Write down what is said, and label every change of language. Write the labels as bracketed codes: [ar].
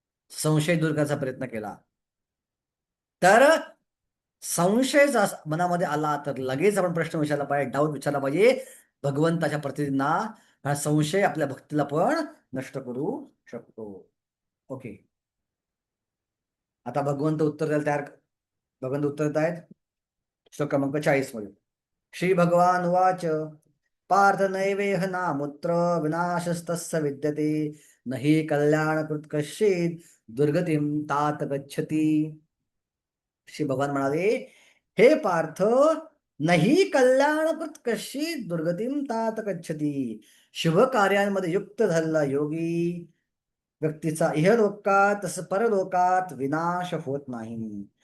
[mr] संशय दूर करण्याचा प्रयत्न केला. तर संशय मनामध्ये आला तर लगेच आपण प्रश्न विचारला पाहिजे डाऊट विचारला पाहिजे भगवंताच्या प्रतिनिधींना. हा संशय आपल्या भक्तीला पण नष्ट करू शकतो. ओके आता भगवंत उत्तर द्यायला तयार भगवंत उत्तर देत आहेत श्लोक क्रमांक 40 मध्ये. [sa] श्री भगवान वाच पार्थ नैवेह नामुत्र विनाशस्तस्य विद्यते नहि कल्याणकृत कश्चित दुर्गतीम तात गच्छति. [mr] श्री भगवान म्हणाले हे पार्थ नाही [sa] कल्याणकृत कश्चित दुर्गतीम तात गच्छति. [mr] शुभ कार्यांमध्ये युक्त झालेला योगी व्यक्तीचा इहलोकात तसं परलोकात विनाश होत नाही.